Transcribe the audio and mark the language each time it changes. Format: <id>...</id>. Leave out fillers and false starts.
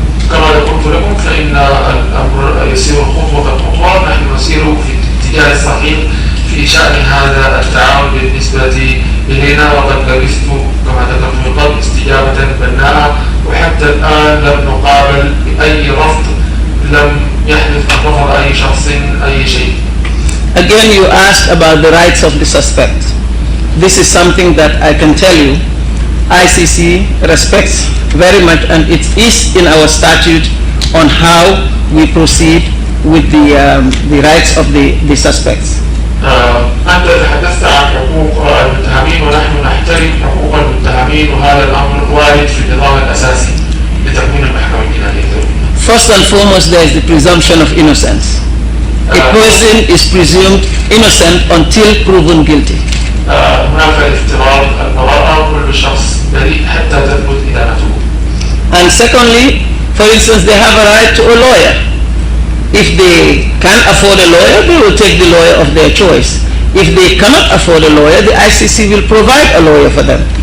<ar>كما قلت لكم فإن الأمر يسير خطوة بخطوة نحن نسير في الاتجاه الصحيح في شأن هذا التعاون بالنسبة إلينا وقد لبثت كما ذكرت من قبل استجابة بناءة وحتى الآن لم نقابل بأي رفض لم يحدث أن رفض أي شخص أي شيء.</ar> <en>Again, you asked about the rights of the suspect. This is something that I can tell you ICC respects very much, and it is in our statute on how we proceed with the rights of the suspects.</en> <ar>أنت تحدثت عن حقوق المتهمين ونحن نحترم حقوق المتهمين وهذا الأمر وارد في النظام الأساسي لتكوين المحكمة الجنائية.</ar> <en>First and foremost, there is the presumption of innocence. A person is presumed innocent until proven guilty.</en> <ar>هناك افتراض البراءة كل شخص بريء حتى تثبت إدانته.</ar> <en>And secondly, for instance, they have a right to a lawyer. If they can't afford a lawyer, they will take the lawyer of their choice. If they cannot afford a lawyer, the ICC will provide a lawyer for them.</en>